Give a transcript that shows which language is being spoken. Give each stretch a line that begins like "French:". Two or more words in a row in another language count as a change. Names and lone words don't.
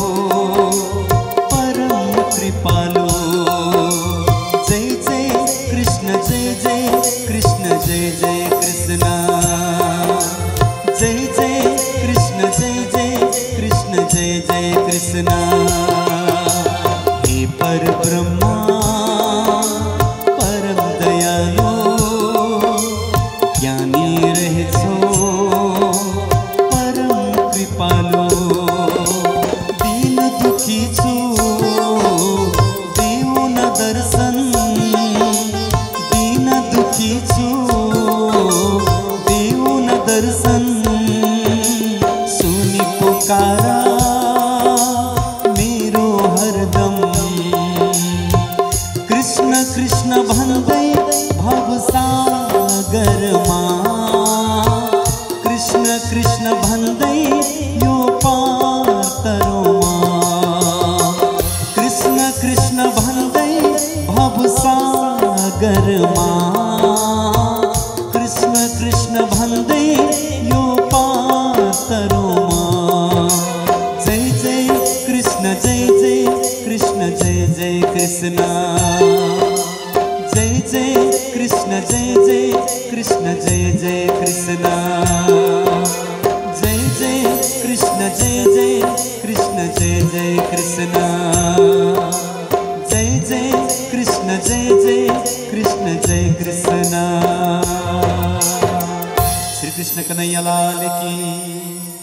Nepali: परम कृपालु जय जय कृष्ण जय जय कृष्ण जय जय कृष्ण जय जय कृष्ण जय जय कृष्ण जय जय कृष्ण हे पर ब्रह्मा परम दयालु ज्ञानी रहेछौ परम कृपालु दीन दुखी छु देऊ न दर्शन दीन दुखी छु देऊ न दर्शन सुनी पुकारा मेरो हरदम कृष्ण कृष्ण भन्दै भवसागरमा कृष्ण कृष्ण भन्दै यो पार तरुमा कृष्ण कृष्ण भन्दै भवसागरमा कृष्ण कृष्ण भन्दै यो पार तरुमा जय जय कृष्ण जय जय कृष्ण जय जय कृष्ण जय जय कृष्ण जय जय कृष्ण जय जय कृष्ण जय जय कृष्ण जय जय कृष्ण जय जय कृष्ण जय जय कृष्ण जय जय कृष्ण जय कृष्ण श्री कृष्ण
Hindi: कन्हैया लाल की।